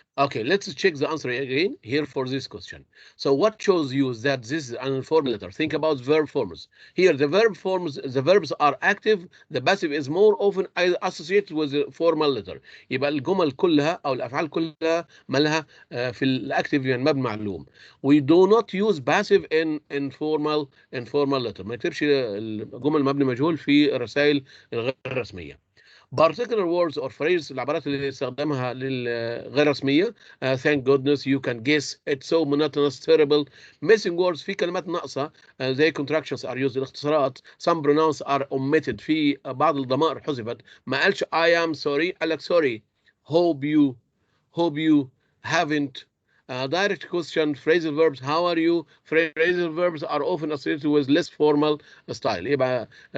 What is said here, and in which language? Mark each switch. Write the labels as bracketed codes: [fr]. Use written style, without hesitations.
[en] Okay, let's check the answer again here for this question. So what shows you that this is an informal letter? Think about verb forms. Here, the verbs are active. The passive is more often associated with the formal letter. [ar] يبقى الجمل كلها أو الأفعال كلها مالها في الأكتيف يعني مبني معلوم. [en] We do not use passive in informal letter. [ar] ما نكتبش الجمل مبني مجهول في الرسائل الغير رسمية. [en] particular words or phrases [ar] العبارات اللي استخدامها للغير رسمية [en] thank goodness you can guess it's so monotonous terrible missing words [ar] في كلمات ناقصة زي [en] contractions are used [ar] الاختصارات [en] some pronouns are omitted [ar] في بعض الضمائر حذفت ما قالش [en] I am sorry [ar] قال لك [en] sorry hope you haven't direct question phrasal verbs how are you phrasal verbs are often associated with less formal style [ar] يبقى